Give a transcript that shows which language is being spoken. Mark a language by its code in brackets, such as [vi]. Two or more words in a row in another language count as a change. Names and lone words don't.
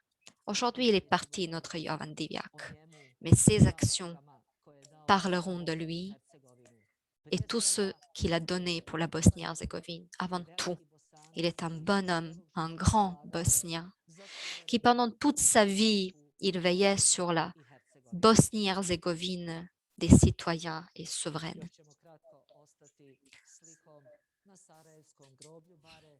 [fr] Aujourd'hui, il est parti, notre Jovan Divjak, mais ses actions parleront de lui et tout ce qu'il a donné pour la Bosnie-Herzégovine. Avant tout, il est un bonhomme, un grand Bosnien, qui pendant toute sa vie, il veillait sur la Bosnie-Herzégovine des citoyens et souveraines. [bs] Još ćemo kratko ostati slikom na Sarajevskom groblju Bare.